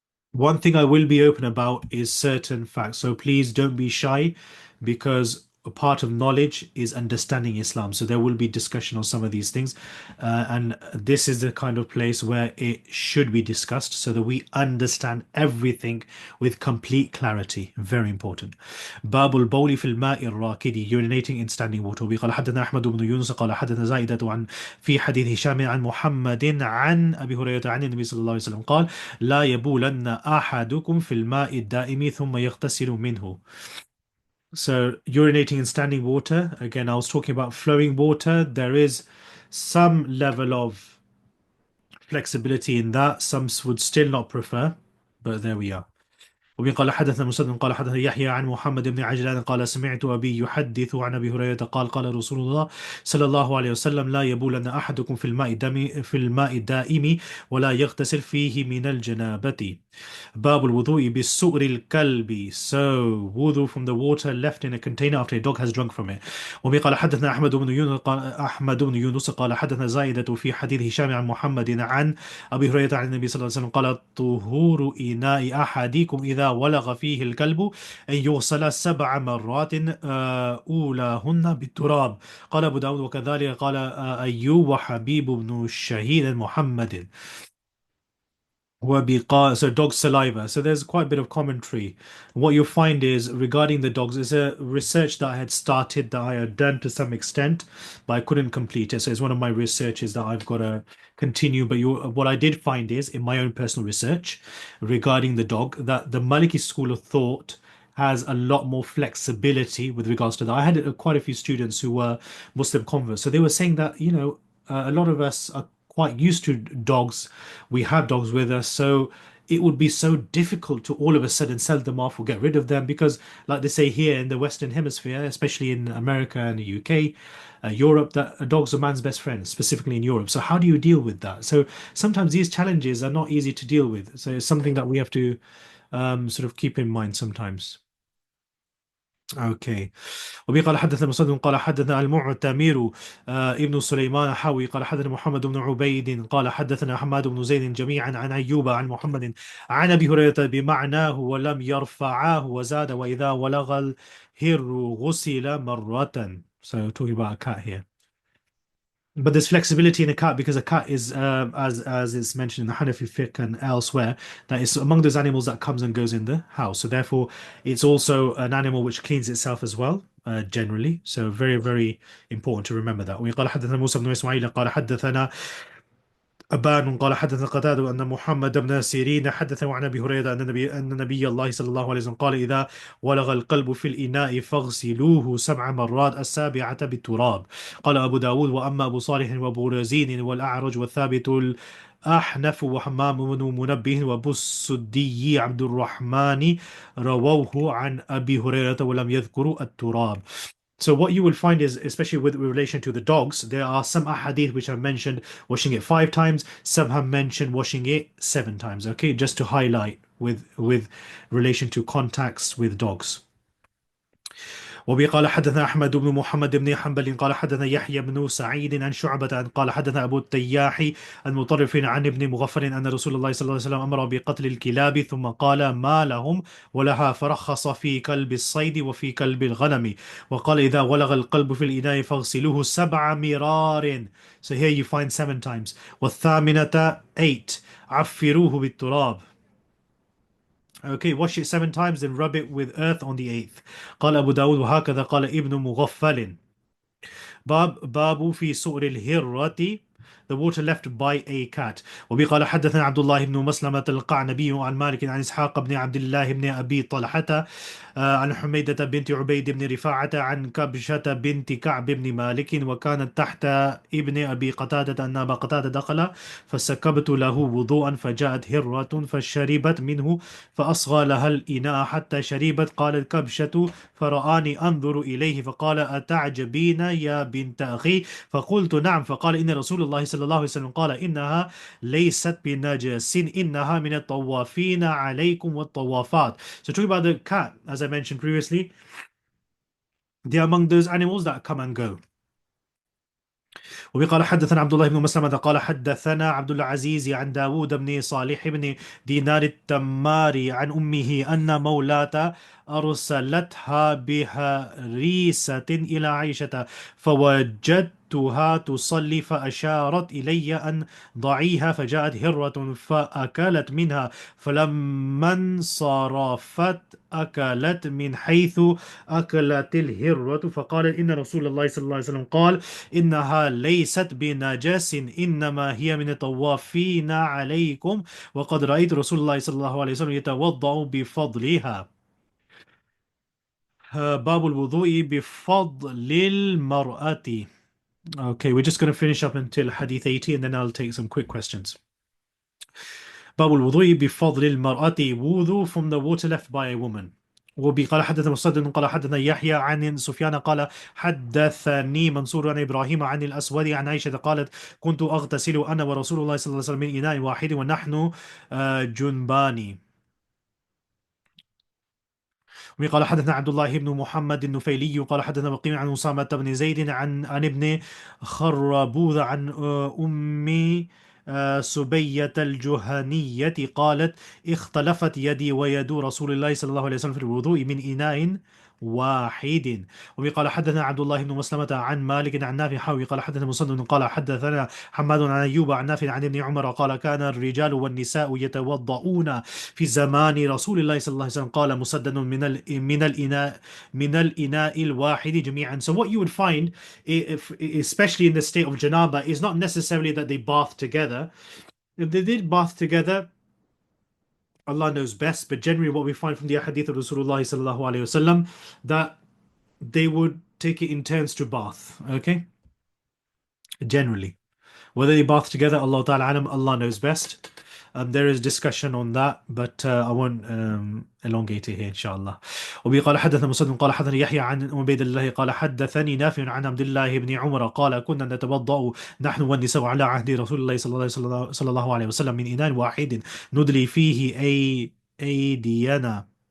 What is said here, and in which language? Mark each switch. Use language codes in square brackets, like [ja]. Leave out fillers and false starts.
[en] One thing I will be open about is certain facts. So please don't be shy, because a part of knowledge is understanding Islam. So there will be discussion on some of these things. And this is the kind of place where it should be discussed so that we understand everything with complete clarity. Very important. [ar] Babul bawli fil ma'i rakidi, [en] urinating in standing water. [ar] قال حدثنا أحمد بن يونس قال حدثنا زائدة عن في حديث هشام عن محمد عن أبي هريرة عن النبي صلى الله عليه وسلم قال لا يبولن أحدكم في الماء الدائم ثم يغتسل منه. [en] So urinating in standing water, again, I was talking about flowing water. There is some level of flexibility in that. Some would still not prefer, but there we are. [ar] وبه قال حدثنا مسدد قال حدثنا يحيى عن محمد بن عجلان قال سمعت أبي يحدث عن أبي هريرة قال قال رسول الله صلى الله عليه وسلم لا يبولن أحدكم في الماء الدائم ولا يغتسل فيه من الجنابة. باب الوضوء بالسؤر الكلب. [en] So wudu from the water left in a container after a dog has drunk from it. [ar] وبه قال حدثنا أحمد بن يونس قال حدثنا زائدة في حديث هشام عن محمد عن أبي هريرة عن النبي صلى الله عليه وسلم قال طهور إناء أحدكم إذا ولغ فيه الكلب أن يغسل 7 مرات أولاهن بالتراب. قال أبو داود وكذلك قال أيوب وحبيب بن الشهيد محمد. [en] So dog saliva. So there's quite a bit of commentary. What you'll find is regarding the dogs is a research that I had started that I had done to some extent, but I couldn't complete it. So it's one of my researches that I've got to continue. But what I did find is in my own personal research regarding the dog that the Maliki school of thought has a lot more flexibility with regards to that. I had quite a few students who were Muslim converts, so they were saying that a lot of us are quite used to dogs. We have dogs with us, so it would be so difficult to all of a sudden sell them off or get rid of them because, like they say here in the Western Hemisphere, especially in America and the UK, Europe, that a dog's a man's best friend, specifically in Europe. So how do you deal with that? So sometimes these challenges are not easy to deal with. So it's something that we have to sort of keep in mind sometimes. Okay. [ar] وبي قال حدثنا مسدد قال حدثنا المعتمر ابن سليمان حاوي قال حدثنا محمد بن عبيد قال حدثنا حماد بن زيد جميعا عن ايوب عن محمد عن ابي هريره بمعناه ولم يرفعاه وزاد واذا ولغ الهر غسل مره. [en] So talking about a cat here. But there's flexibility in a cat because a cat is, as is mentioned in the Hanafi fiqh and elsewhere, that is among those animals that comes and goes in the house. So therefore, it's also an animal which cleans itself as well, generally. So very, very important to remember that. [ar] وقال حدثنا موسى بن إسماعيل قال حدثنا أبان قال حدث قتادة أن محمد بن سيرين حدثه عن أبي هريرة أن نبي الله صلى الله عليه وسلم قال إذا ولغ القلب في الإناء فاغسلوه 7 مرات السابعة بالتراب. قال أبو داود وأما أبو صالح وأبو رزين والأعرج والثابت الأحنف وحمام بن منبه وأبو السدي عبد الرحمن رووه عن أبي هريرة ولم يذكروا التراب. [en] So what you will find is, especially with relation to the dogs, there are some ahadith which have mentioned washing it 5 times. Some have mentioned washing it 7 times. Okay, just to highlight with relation to contacts with dogs. [ar] وبه قال حدثنا أحمد بن محمد بن حنبل قال حدثنا يحيى بن سعيد عن شعبة قال حدثنا أبو التياح المطرف عن ابن مغفر أن رسول الله صلى الله عليه وسلم أمر بقتل الكلاب ثم قال ما لهم ولها فرخص في كلب الصيد وفي كلب الغنم وقال إذا ولغ القلب في الإناء فاغسلوه 7 مرار. [en] So here you find 7 times. [ar] والثامنة 8 عفروه بالتراب. [en] Okay, wash it 7 times, then rub it with earth on the eighth. [ar] قال أبو داود وهكذا قال ابن مغفل. باب في سؤر الهرة, [en] the water left by a cat. [ar] وبي قال حدثنا عبد الله بن مسلمة القعنبي عن مالك عن إسحاق بن عبد الله بن أبي طلحة عن حميدة بنت عبيد بن رفاعة عن كبشة بنت كعب بن مالك وكانت تحت ابن أبي قتادة أن أبا قتادة دخل فسكبت له وضوءا فجاءت هرة فشربت منه فأصغى لها الإناء حتى شربت. قالت كبشة فرآني أنظر إليه فقال أتعجبين يا بنت أخي فقلت نعم فقال إن رسول الله صلى الله عليه وسلم قال إنها ليست بنجس إنها من الطوافين عليكم والطوافات. [en] So talking about the cat, as I mentioned previously, they are among those animals that come and go. [ar] وقال حدثنا عبد الله بن مسلمة قال حدثنا عبد العزيز عن داود بن صالح بن دينار التماري عن أمه أن مولاة أرسلتها بهريسة إلى عائشة فوجدتها تصلي فأشارت إلي أن ضعيها فجاءت هرة فأكلت منها فلما انصرفت أكلت من حيث أكلت الهرة فقالت إن رسول الله صلى الله عليه وسلم قال إنها ليست بنجس إنما هي من الطوافين عليكم وقد رأيت رسول الله صلى الله عليه وسلم يتوضأ بفضلها. باب الوضوء بفضل المرأة. [en] Okay, we're just going to finish up until Hadith 80 and then I'll take some quick questions. [ar] باب الوضوء بفضل المرأة, [en] wudu from the water left by a woman. [ar] وبي قال حدثنا مسدد قال حدثنا يحيى عن سفيان قال حدثني منصور عن ابراهيم عن الاسود عن عائشه قالت كنت اغتسل انا ورسول الله صلى الله عليه وسلم من اناء واحد ونحن جنبان. وقال حدثنا عبد الله بن محمد النفيلي قال حدثنا بقيع عن أسامة بن زيد عن ابن خربوذ عن أم سبية الجهنية قالت اختلفت يدي ويد رسول الله صلى الله عليه وسلم في الوضوء من إناء واحد. وبه قال حدثنا عبد الله بن مسلمة عن مالك عن نافع حاوي قال حدثنا مسدد قال حدثنا حماد عن أيوب عن نافع عن ابن عمر قال كان الرجال والنساء يتوضؤون في زمان رسول الله صلى الله عليه وسلم قال مسدد من الإناء الواحد جميعا. [en] So what you would find, especially in the state of janaba, is not necessarily that they bath together. If they did bath together, Allah knows best, but generally what we find from the hadith of Rasulullah sallallahu alaihi wasallam, that they would take it in turns to bath. Okay, generally. Whether they bath together, [ar] Allah Ta'ala alam, [en] Allah knows best. There is discussion on that, but I won't elongate it here, inshallah. [ar] وبه قال حدثنا مسدد قال حدثنا يحيى عن عبيد الله قال حدثني نافع عن عبد الله بن عمر قال كنا نتوضأ نحن والنساء على عهد رسول الله صلى الله عليه وسلم من إناء واحد ندلي فيه أيدينا.